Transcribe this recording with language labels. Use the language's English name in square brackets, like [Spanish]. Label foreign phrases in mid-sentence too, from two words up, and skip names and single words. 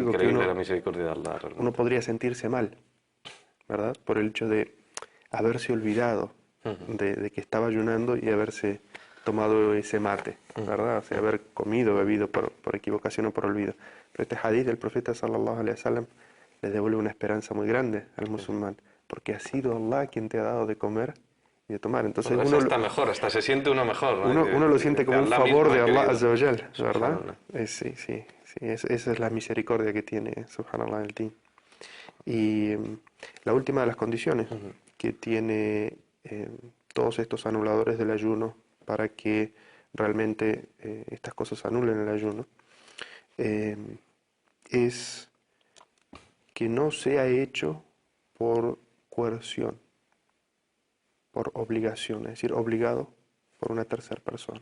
[Spanish] lógico que increíble la misericordia de Allah uno realmente. podría sentirse mal, ¿verdad? Por el hecho de haberse olvidado Ujú, de que estaba ayunando y haberse tomado ese mate, ujú, ¿verdad? O sea, haber comido, bebido por equivocación o por olvido. Pero este hadith del profeta [Arabic] صلى الله عليه وسلم [Spanish] le devuelve una esperanza muy grande al sí, sí. musulmán, porque ha sido Allah quien te ha dado de comer y de tomar. Entonces Bueno, es hasta mejor, hasta se siente uno mejor, ¿no? uno lo siente Que como un Allah favor mismo de ha Allah querido. [Arabic] عز وجل, [Spanish] ¿verdad? Subhanallah. Sí, sí, sí, esa es la misericordia que tiene Subhanallah el Din. Y la última de las condiciones Ujú. que tiene todos estos anuladores del ayuno para que realmente estas cosas anulen el ayuno eh, es que no sea hecho por coerción, por obligación, es decir, obligado por una tercera persona.